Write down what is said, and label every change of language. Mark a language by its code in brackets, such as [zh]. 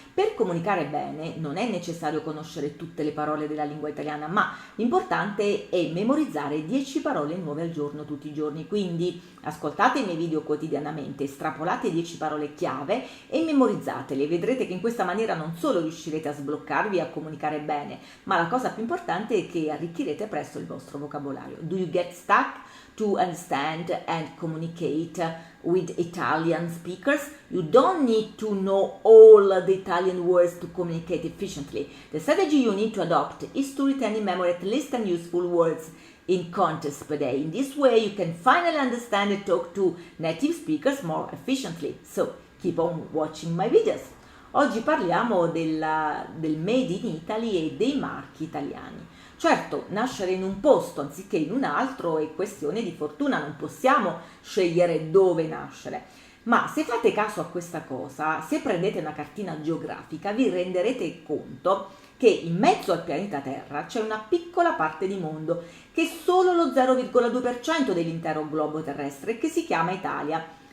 [it] Per comunicare bene non è necessario conoscere tutte le parole della lingua italiana, ma l'importante è memorizzare 10 parole nuove al giorno tutti i giorni. Quindi ascoltate i miei video quotidianamente, estrapolate 10 parole chiave e memorizzatele. Vedrete che in questa maniera non solo riuscirete a sbloccarvi e a comunicare bene, ma la cosa più importante è che arricchirete presto il vostro vocabolario. [en] Do you get stuck to understand and communicate with Italian speakers? You don't need to know all the Italian words to communicate efficiently. The strategy you need to adopt is to retain in memory at least 10 useful words in context per day. In this way you can finally understand and talk to native speakers more efficiently. So keep on watching my videos. [it] Oggi parliamo del Made in Italy e dei marchi italiani. Certo, nascere in un posto anziché in un altro è questione di fortuna, non possiamo scegliere dove nascere. Ma se fate caso a questa cosa, se prendete una cartina geografica, vi renderete conto che in mezzo al pianeta Terra c'è una piccola parte di mondo, che è solo lo 0,2% dell'intero globo terrestre, che si chiama Italia.